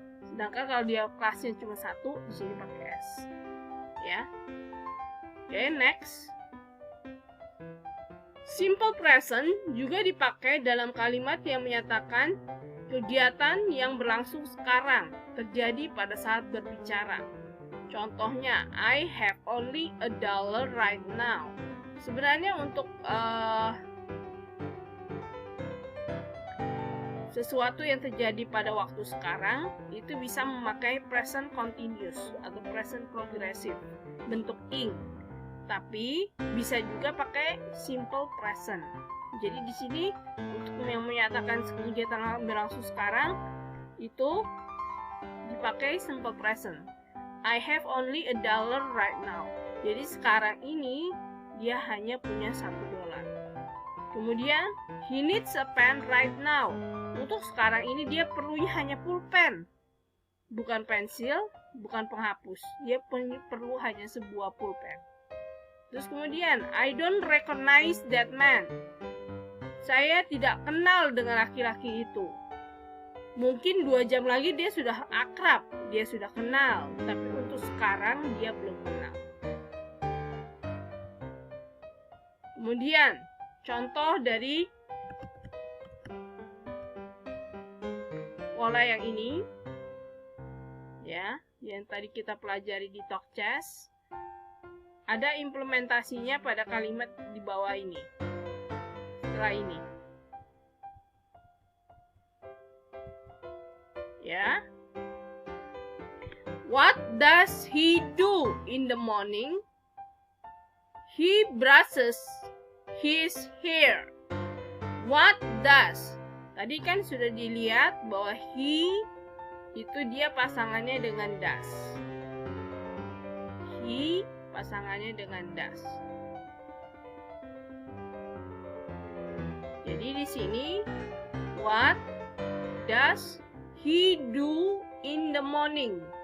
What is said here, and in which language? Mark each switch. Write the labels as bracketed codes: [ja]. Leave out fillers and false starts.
[id] Sedangkan kalau dia kelasnya cuma satu, di sini pakai s. Ya. Oke, next. Simple present juga dipakai dalam kalimat yang menyatakan kegiatan yang berlangsung sekarang, terjadi pada saat berbicara. Contohnya, [en] I have only $1 right now. [id] Sebenarnya untuk sesuatu yang terjadi pada waktu sekarang itu bisa memakai present continuous atau present progressive, bentuk ing. Tapi bisa juga pakai simple present. Jadi di sini untuk yang menyatakan kegiatan yang berlangsung sekarang itu dipakai simple present. [en] I have only $1 right now. [id] Jadi sekarang ini dia hanya punya $1. Kemudian [en] he needs a pen right now. [id] Untuk sekarang ini dia perlunya hanya pulpen, bukan pensil, bukan penghapus. Dia perlu hanya sebuah pulpen. Terus kemudian, [en] I don't recognize that man. [id] Saya tidak kenal dengan laki-laki itu. Mungkin 2 jam lagi dia sudah akrab, dia sudah kenal. Tapi untuk sekarang dia belum kenal. Kemudian, contoh dari pola yang ini, ya, yang tadi kita pelajari di TalkChess. Ada implementasinya pada kalimat di bawah ini. Setelah ini. Ya. [en] What does he do in the morning? He brushes his hair. What does? [id] Tadi kan sudah dilihat bahwa he itu dia pasangannya dengan does. He pasangannya dengan does. Jadi di sini [en] what does he do in the morning?